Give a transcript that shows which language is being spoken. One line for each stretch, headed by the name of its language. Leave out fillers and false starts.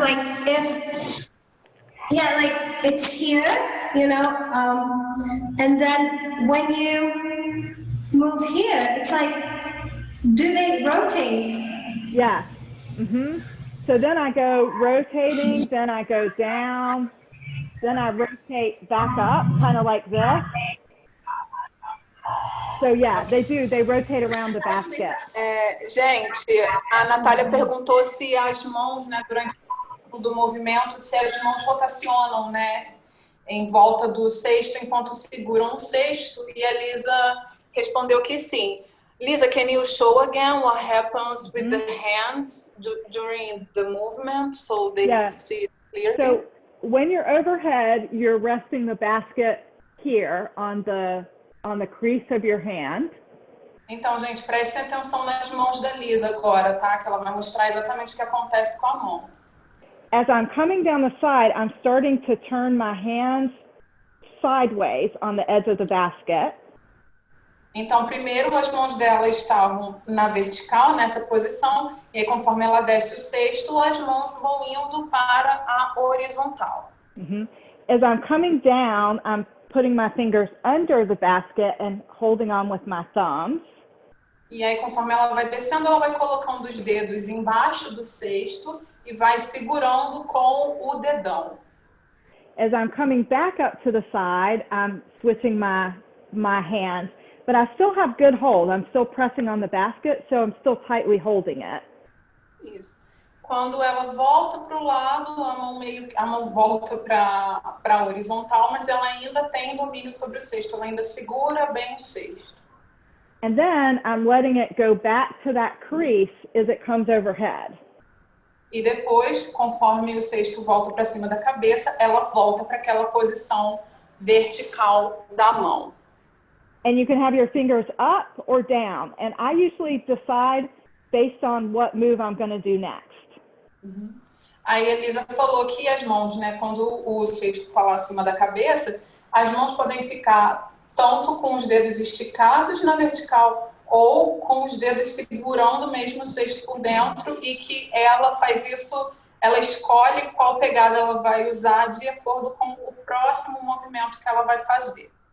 English: like if, yeah, like it's here, and then when you move here, it's like, do they rotate? Yeah. So then I go rotating, then I go down, then I rotate back up, kind of like this. So yeah, they do. They rotate around the basket.
Portuguese: Gente, a Natália perguntou se as mãos, né, durante do movimento, se as mãos rotacionam, né, em volta do cesto enquanto seguram o cesto, e a Lisa respondeu que sim.
English: Lisa, can you show again what happens with the hands during the movement so they can see it clearly? So when you're overhead, you're resting the basket here on the crease of your hand.
Portuguese: Então, gente, prestem atenção nas mãos da Lisa agora, tá? Que ela vai mostrar exatamente o que acontece com a mão.
English: As I'm coming down the side, I'm starting to turn my hands sideways on the edge of the basket.
Portuguese: Então, primeiro as mãos dela estavam na vertical, nessa posição, e aí, conforme ela desce o cesto, as mãos vão indo para a horizontal.
English: As I'm coming down, I'm putting my fingers under the basket and holding on with my thumbs.
Portuguese: E aí, conforme ela vai descendo, ela vai colocando os dedos embaixo do cesto e vai segurando com o dedão.
English: As I'm coming back up to the side, I'm switching my hands, but I still have good hold. I'm still pressing on the basket, so I'm still tightly holding it.
Portuguese: Isso. Quando ela volta para o lado, a mão volta para a horizontal, mas ela ainda tem domínio sobre o cesto, ela ainda segura bem o cesto.
English: And then I'm letting it go back to that crease as it comes overhead.
Portuguese: E depois, conforme o cesto volta para cima da cabeça, ela volta para aquela posição vertical da mão.
English: And you can have your fingers up or down. And I usually decide based on what move I'm going to do next.
Portuguese: Aí a Elisa falou que as mãos, né, quando o cesto está lá acima da cabeça, as mãos podem ficar tanto com os dedos esticados na vertical ou com os dedos segurando mesmo o cesto por dentro, e que ela faz isso, ela escolhe qual pegada ela vai usar de acordo com o próximo movimento que ela vai fazer.